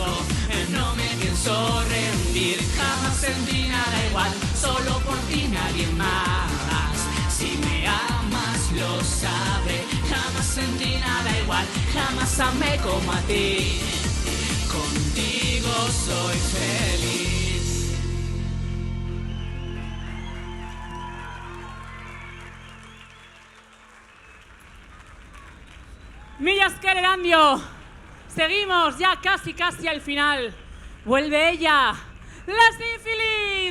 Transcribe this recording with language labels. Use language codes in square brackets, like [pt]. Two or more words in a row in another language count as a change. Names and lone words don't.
[es] No me pienso rendir, jamás sentí nada igual, solo por ti nadie más. Si me amas lo sabré, jamás sentí nada igual, jamás amé como a ti. Contigo soy feliz. [eu] Mila esker, Erandio. [es] Seguimos ya casi al final. Vuelve ella, la sífilis.